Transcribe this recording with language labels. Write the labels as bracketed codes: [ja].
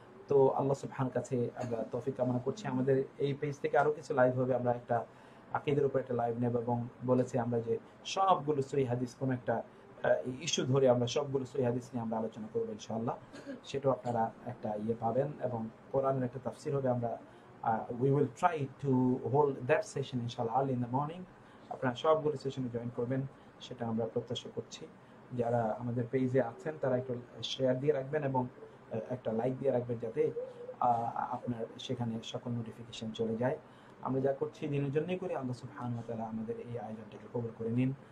[bn] তো আল্লাহ সুবহানাহু কাছে আমরা তৌফিক কামনা করছি। আমাদের এই পেজ থেকে আরো কিছু লাইভ হবে, আমরা একটা আকীদার উপর একটা লাইভ নেব এবং বলেছি আমরা যে সবগুলো সহিহ হাদিস, কোন একটা ইস্যু ধরে আমরা সবগুলো সহিহ হাদিস নিয়ে আমরা আলোচনা করব ইনশাআল্লাহ। সেটাও আপনারা একটা পাবেন এবং কোরআনের একটা তাফসীর হবে। আমরা [en] we will try to hold that session inshallah early in the morning. [bn] আপনারা সবগুলো সেশনে জয়েন করবেন সেটা আমরা প্রত্যাশা করছি। যারা আমাদের পেজে আছেন তারা একটু শেয়ার দিয়ে রাখবেন এবং একটা লাইক দিয়ে রাখবেন যাতে আপনার সেখানে সকল নোটিফিকেশন চলে যায়। আমরা যা করছি দিনের জন্যই করি। আল্লাহ সুবহানাহু ওয়া তাআলা আমাদের এই আয়োজনটাকে কবুল করে নিন।